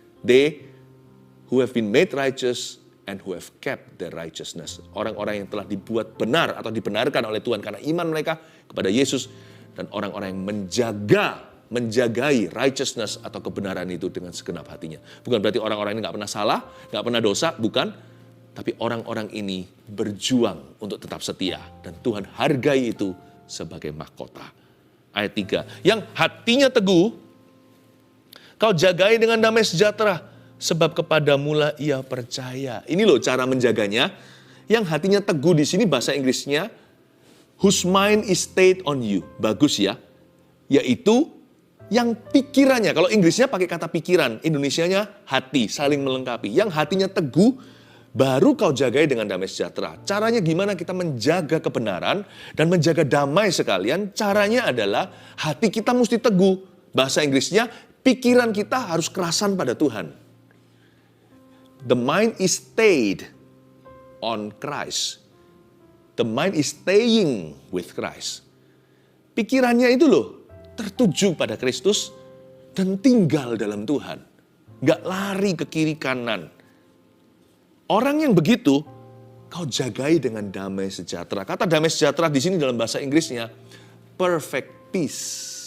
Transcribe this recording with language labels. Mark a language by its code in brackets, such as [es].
[en] They who have been made righteous and who have kept their righteousness. [id] Orang-orang yang telah dibuat benar atau dibenarkan oleh Tuhan karena iman mereka kepada Yesus. Dan orang-orang yang menjagai righteousness atau kebenaran itu dengan segenap hatinya. Bukan berarti orang-orang ini gak pernah salah, gak pernah dosa, bukan. Tapi orang-orang ini berjuang untuk tetap setia. Dan Tuhan hargai itu sebagai mahkota. Ayat 3. Yang hatinya teguh, kau jagai dengan damai sejahtera. Sebab kepadamulah ia percaya. Ini loh cara menjaganya. Yang hatinya teguh di sini bahasa Inggrisnya, [en] whose mind is stayed on you. [id] Bagus ya. Yaitu yang pikirannya. Kalau Inggrisnya pakai kata pikiran. Indonesianya hati, saling melengkapi. Yang hatinya teguh, baru kau jagai dengan damai sejahtera. Caranya gimana kita menjaga kebenaran dan menjaga damai sekalian? Caranya adalah hati kita mesti teguh. Bahasa Inggrisnya, pikiran kita harus kerasan pada Tuhan. [en] The mind is stayed on Christ. The mind is staying with Christ. [id] Pikirannya itu loh, tertuju pada Kristus dan tinggal dalam Tuhan. Gak lari ke kiri kanan. Orang yang begitu, kau jagai dengan damai sejahtera. Kata damai sejahtera di sini dalam bahasa Inggrisnya, perfect peace.